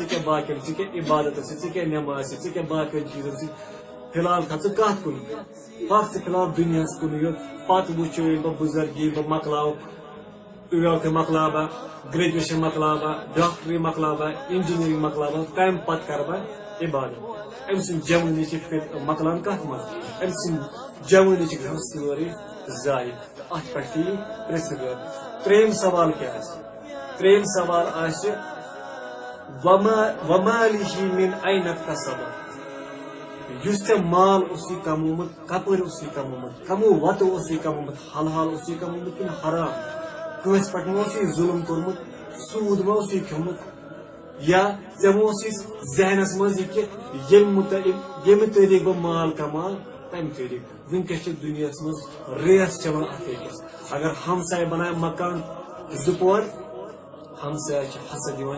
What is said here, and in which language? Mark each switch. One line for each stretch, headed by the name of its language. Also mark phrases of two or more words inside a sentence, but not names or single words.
Kashmiri: ژےٚ کیٛاہ باقین ژےٚ کیٛاہ عبادتس سۭتۍ ژےٚ کیٛاہ نٮ۪ماز سۭتۍ ژےٚ کیٛاہ باقین چیٖزن سۭتۍ فِلحال تھاو ژٕ کتھ کُن پک ژٕ فِلحال دُنیاہس کُنٕے یوت پتہٕ وٕچھو ییٚلہِ بہٕ بُزرگ ییٚلہِ بہٕ مۄکلاو ٹُویلتھٕ مۄکلاو بہٕ گریجویشن مۄکلاو بہٕ ڈاکٹری مۄکلاو بہٕ انجینئرنگ مۄکلاو بہٕ تمہِ پتہٕ کرٕ بہٕ عبادت أمۍ سٕنٛز جوٲنی چھِ مۄکلان کتھ منٛز أمۍ سٕنٛز جوٲنی چھِ گژھان سٲرٕے ضایع تہٕ اتھ پٮ۪ٹھ تہِ یی پرٛژھِ گٲر ترٛیٚیِم سوال کیٛاہ آسہِ ترٛیٚیِم سوال آسہِ
Arabic: ومالِهِ من أين اكتسبه
Kashmiri: یُس ژےٚ مال اوسُے کمومُت کپٲرۍ اوسُے کمومُت کمو وتو اوسُے کمومُت حلال اوسُے کمومُت کِنہٕ حرام کٲنٛسہِ پٮ۪ٹھ ما اوسُے ظُلم کوٚرمُت سوٗد ما اوسُے کھیوٚمُت یا ژےٚ ما اوسُے ذہنس منٛز یہِ کہِ ییٚمہِ طریٖقہٕ بہٕ مال کماو تمہِ طریٖقہٕ وٕنکیٚس چھِ دُنیاہس منٛز ریس چلان اتھ أکِس اگر ہمساے بناوِ مکان 2 پور ہمساے چھِ حسد یِوان